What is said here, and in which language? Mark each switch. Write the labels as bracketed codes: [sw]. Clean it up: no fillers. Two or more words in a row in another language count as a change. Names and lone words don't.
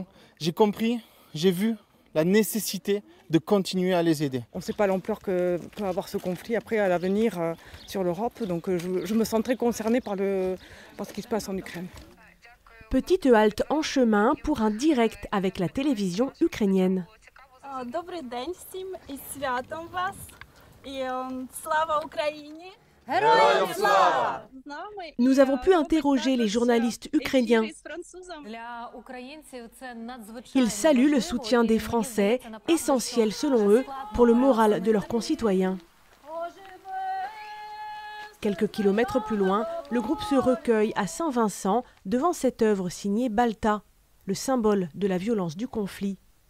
[fr] J'ai compris, j'ai vu la nécessité de continuer à les aider. On ne sait pas l'ampleur que peut avoir ce conflit après à l'avenir sur l'Europe, donc je me sens très concernée par ce qui se passe en Ukraine. Petite halte en chemin pour un direct avec la télévision ukrainienne. [uk] Добрий день всім і святом вас. І слава Україні! [fr] Nous avons pu interroger les journalistes ukrainiens. Ils saluent le soutien des Français, essentiel selon eux pour le moral de leurs concitoyens. Quelques kilomètres plus loin, le groupe se recueille à Saint-Vincent devant cette œuvre signée Balta, le symbole de la violence du conflit.